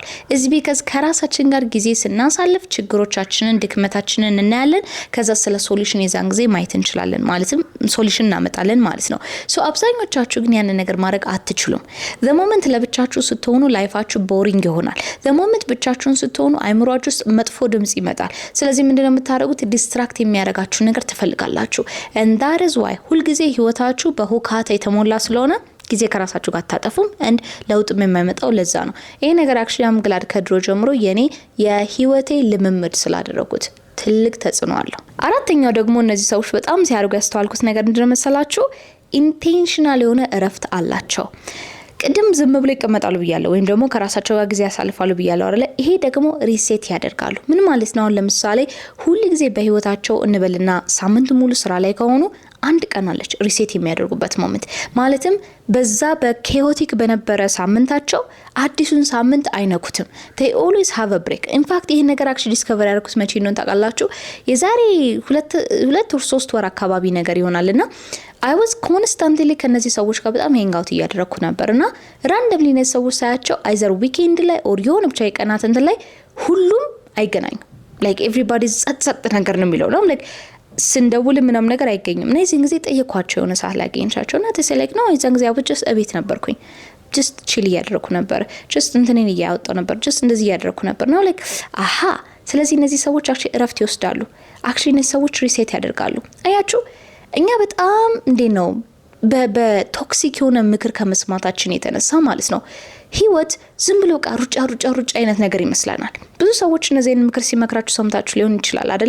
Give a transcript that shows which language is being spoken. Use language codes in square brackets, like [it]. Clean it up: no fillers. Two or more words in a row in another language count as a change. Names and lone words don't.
[am] እዚህ ቢካዝ ከራሳችን ጋር ጊዜ ስናሳልፍ ችግሮቻችንን፣ ድክመታችንን እናያለን። ከዛ ስለ ሶሉሽን የዛን ጊዜ ማየት እንችላለን፣ ማለትም ሶሉሽን እናመጣለን ማለት ነው። ሶ አብዛኞቻችሁ ግን ያንን ነገር ማድረግ አትችሉም። [en] the moment [am] ለብቻችሁ ስትሆኑ ላይፋችሁ ቦሪንግ ይሆናል። [en] the moment [am] ብቻችሁን ስትሆኑ አይምሯችሁ ውስጥ መጥፎ ድምጽ ይመጣል። ስለዚህ ምንድነው የምታደርጉት? ዲስትራክት የሚያደርጋችሁ ነገር ትፈልጋላችሁ። [en] and that is why [am] ሁልጊዜ ህይወታችሁ በሁካታ የተሞላ ስለሆነ ጊዜ ከራሳችሁ ጋር ታጠፉም and ለውጥም የማይመጣው ለዛ ነው። ይሄ ነገር [en] actually am glad [am] ከድሮ ጀምሮ የኔ የህይወቴ ልምምድ ስላደረኩት ትልቅ ተጽዕኖ አለው። አራተኛው ደግሞ እነዚህ ሰዎች በጣም ሲያደርጉ ያስተዋልኩት ነገር ምንድነው መሰላችሁ? ኢንቴንሽናል የሆነ እረፍት አላቸው። ቅድም ዝም ብሎ ይቀመጣሉ ብያለሁ፣ ወይም ደግሞ ከራሳቸው ጋር ጊዜ ያሳልፋሉ ብያለሁ አይደለ? ይሄ ደግሞ ሪሴት ያደርጋሉ። ምን ማለት ነው? ለምሳሌ ሁሉ ጊዜ በህይወታቸው እንበልና ሳምንት ሙሉ ስራ ላይ ከሆኑ አንድ ቀን አለች ሪሴት የሚያደርጉበት ሞመንት። ማለትም በዛ በኬኦቲክ በነበረ ሳምንታቸው አዲሱን ሳምንት አይነኩትም። [en] they always have a break. in fact [am] ይሄን ነገር [en] actually discover [am] ያደረኩት መቼ ነው ታውቃላችሁ? የዛሬ 2 ወር 3 ወር አካባቢ ነገር ይሆናልና [en] I was constantly [am] ከነዚህ ሰዎች ጋር በጣም [en] hang out [am] እያደረኩ ነበርና randomly ነው ሰዎች ሳያቸው [en] either weekend [am] ላይ or የሆነ ብቻ የቀናት እንትን ላይ ሁሉም አይገናኙም። [en] like everybody [am] ጸጥ ነገር ነው የሚለው ነው like ስንደውል ምንም ነገር አይገኝም። እና እዚህ ጊዜ ጠየኳቸው የሆነ ሰዓት ላይ አገኘቻቸውና ተሰለክ ነው እዛን ጊዜ አብጀስ እቤት ነበርኩኝ። [en] just chill [am] እያደረኩ ነበር። just እንትኔን እያወጣው ነበር። just እንደዚህ እያደረኩ ነበር ነው like አሃ። ስለዚህ እነዚህ ሰዎች actually እረፍት ይወስዳሉ። actually እነዚህ ሰዎች ሪሴት ያደርጋሉ። አያችሁ እኛ በጣም እንዴት ነው በቶክሲክ የሆነ ምክር ከመስማታችን የተነሳ ማለት ነው ህይወት ዝም ብሎ ሩጫ አይነት ነገር ይመስላናል። ብዙ ሰዎች እነዚህን ምክር ሲመክራችሁ ሰምታችሁ ሊሆን ይችላል አይደለ?